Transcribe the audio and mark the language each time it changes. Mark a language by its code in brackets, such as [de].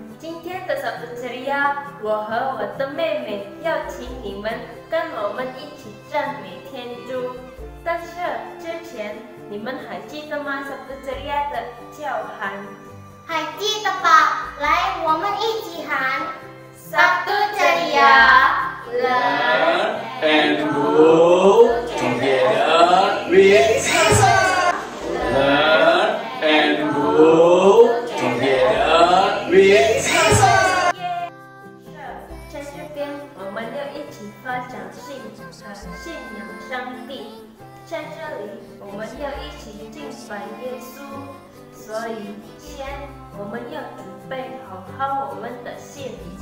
[zh] 今天的Sabtu Ceria，我和我的妹妹邀请你们跟我们一起赞美天主。但是之前，你们还记得吗？Sabtu Ceria的叫喊，还记得吧？来，我们一起喊 Sabtu Ceria。 [en] Learn and grow together with Jesus. Learn and grow together with Jesus. [zh] 在这边，我们要一起发展信仰上帝。在这里，我们要一起敬拜耶稣。所以，先我们要准备好我们的心。